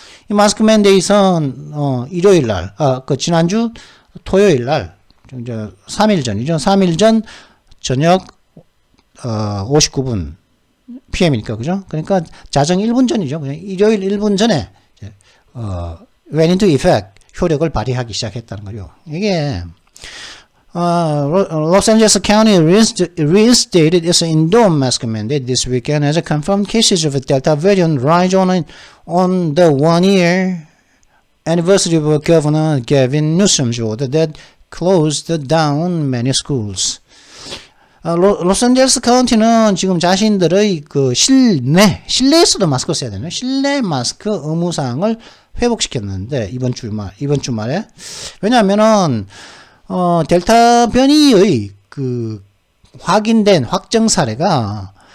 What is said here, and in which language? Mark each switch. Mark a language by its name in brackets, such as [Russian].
[Korean] 이 마스크 맨데이트는 일요일 날, 지난주 토요일 날, 이제 3일 전이죠. 3일 전 저녁 59분 PM이니까 그죠? 그러니까 자정 1분 전이죠. 그냥 일요일 1분 전에 [English] went into effect [Korean] 효력을 발휘하기 시작했다는 거죠. 이게 [English] Los Angeles County reinstated its indoor mask mandate this weekend as a confirmed cases of a Delta variant rise on the 1-year anniversary of Governor Gavin Newsom's order that closed down many schools. [Korean] 로스앤젤레스 카운티는 지금 자신들의 그 실내에서도 마스크를 써야 되는 실내 마스크 의무사항을 회복시켰는데 이번 주말에 왜냐하면은 델타 변이의 그 확인된 확정 사례가